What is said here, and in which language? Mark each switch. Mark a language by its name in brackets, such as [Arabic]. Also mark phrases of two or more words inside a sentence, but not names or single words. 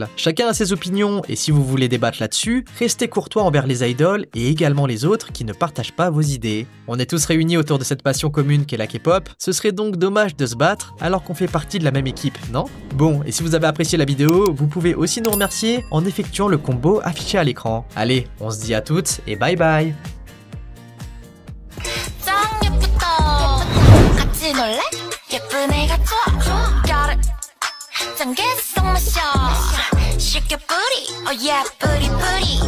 [French] Chacun a ses opinions et si vous voulez débattre là-dessus, restez courtois envers les idoles et également les autres qui ne partagent pas vos idées. On est tous réunis autour de cette passion commune qu'est la K-pop, ce serait donc dommage de se battre alors qu'on fait partie de la même équipe, non? Bon, et si vous avez apprécié la vidéo, vous pouvez aussi nous remercier en effectuant le combo affiché à l'écran. Allez, on se dit à toutes et bye bye! [Korean] 같이 놀래? 예쁜 애가 좋아 [English] got it [Korean] 짠 개성 마셔 쉽게 뿌리 [English] oh yeah [Korean] 뿌리 뿌리